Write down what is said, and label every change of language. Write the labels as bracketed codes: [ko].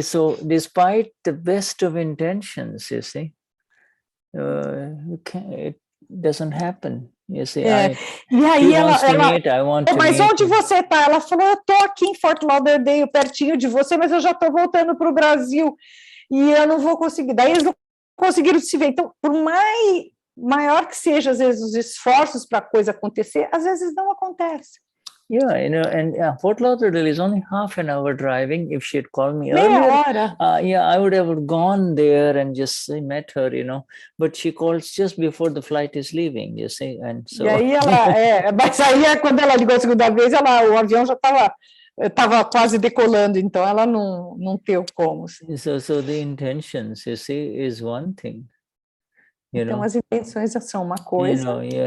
[en] So despite the best of intentions, you see, it doesn't happen. You see, [pt] E aí mas onde você está? Ela falou, eu estou aqui em Fort Lauderdale, pertinho de você, mas eu já estou voltando para o Brasil e eu não vou conseguir. Daí eles não conseguiram se ver. Então, por maior que seja, às vezes, os esforços para a coisa acontecer, às vezes não acontece. [en] Yeah, and Fort Lauderdale is only half an hour driving. If she had called me earlier, I would have gone there and just met her, But she calls just before the flight is leaving, you see, and so. [pt] E aí mas aí quando ela ligou a segunda vez, o avião já estava quase decolando, então ela não teve como. [en] So the intentions, you see, is one thing. [pt] Então as intenções são uma coisa.